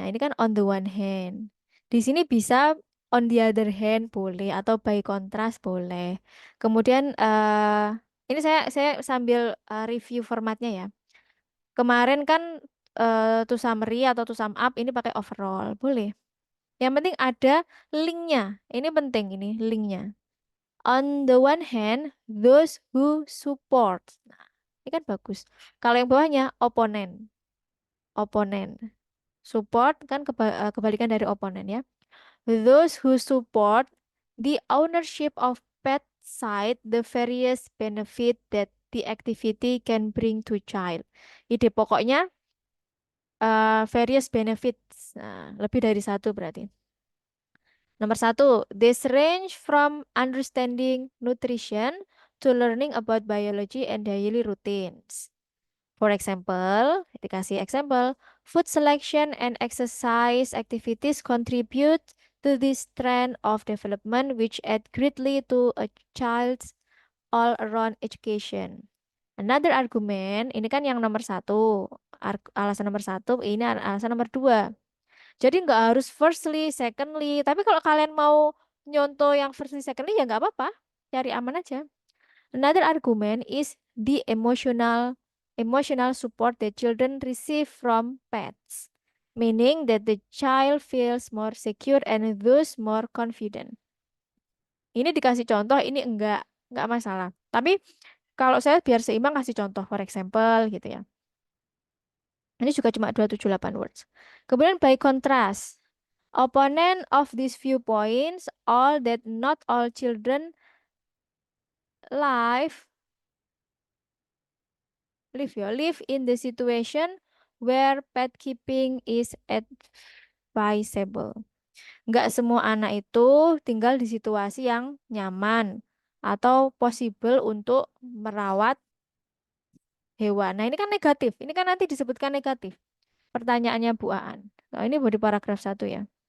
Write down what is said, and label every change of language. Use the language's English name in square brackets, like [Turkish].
[Indonesian] Nah, ini kan [English] on the one hand. [Indonesian] Di sini bisa [English] on the other hand [Indonesian] boleh atau [English] by contrast [Indonesian] boleh. Kemudian ini saya sambil review formatnya ya. Kemarin kan [English] to summary [Indonesian] atau [English] to sum up [Indonesian] ini pakai overall, boleh. Yang penting ada linknya. Ini penting ini linknya. [English] On the one hand, those who support. [Indonesian] Nah, ini kan bagus. Kalau yang bawahnya opponent. Opponent. Support kan kebalikan dari opponent ya. [English] Those who support the ownership of pet site the various benefit that the activity can bring to child. [Indonesian] Ide pokoknya various benefits. Nah, lebih dari satu berarti. Nomor satu, [English] this range from understanding nutrition to learning about biology and daily routines. For example, [Indonesian] dikasih [English] example, food selection and exercise activities contribute to this trend of development which add greatly to a child's all-around education. Another argument, [Indonesian] ini kan yang nomor satu, alasan nomor satu, ini alasan nomor dua. Jadi nggak harus [English] firstly, secondly, [Indonesian] tapi kalau kalian mau nyontoh yang firstly, secondly ya nggak apa-apa, cari aman aja. [English] Another argument is the emotional support that children receive from pets, meaning that the child feels more secure and thus more confident. [Indonesian] Ini dikasih contoh, ini enggak masalah. Tapi kalau saya biar seimbang kasih contoh, [English] for example [Indonesian] gitu ya. Ini juga cuma 278 words. Kemudian [English] by contrast, opponent of these viewpoints all that not all children live live in the situation where pet keeping is advisable. [Indonesian] Nggak semua anak itu tinggal di situasi yang nyaman atau possible untuk merawat hewan. Nah, ini kan negatif. Ini kan nanti disebutkan negatif. Pertanyaannya Bu Aan. Nah, ini di paragraf satu ya.